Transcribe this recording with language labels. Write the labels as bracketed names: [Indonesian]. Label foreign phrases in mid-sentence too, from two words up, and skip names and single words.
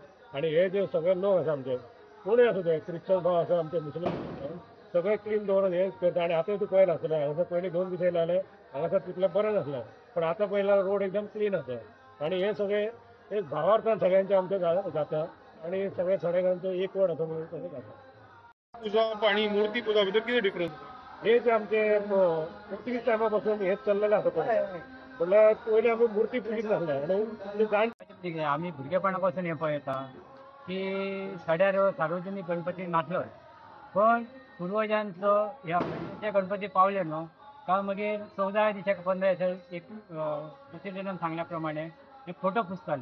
[Konkani] आणि हे जे सगळे लोक आसा आमचे कोणूय आसूं ते क्रिश्चन भाव आसा आमचे मुस्लीम सगळे क्लीन दवरून हे करता. आणि आतां तूं पळयला आसतलें हांगासर पयलीं 2 दीस येयले जाल्यार हांगासर तितलें बरें नासलें पण आतां पळयल्यार रोड एकदम क्लीन आसा. आणि हे सगळे एक भावार्थान सगळ्यांचे आमचे जाता आणि सगळे सडेगांचो एक वड आसा म्हणून तशें जाता. पूजा पाणी मूर्ती पूजा भितर किती डिफरन्स? [Marathi] हेच आमचे किती टायमापासून हेच चाललेलं असतं. [Konkani] म्हणल्यार पयलीं आमी मूर्ती पूजित झाल्या आणि जाण आम्ही भुरगेपणापासून हे पळयता की सड्यार सार्वजनिक गणपती नासलो पण पूर्वजांचो ह्या गणपती पावले न्हू का मागीर 14 दिसाक 15 दिसाक एक प्रेसिडेंटान सांगल्या प्रमाणे हे फोटो पुजताले.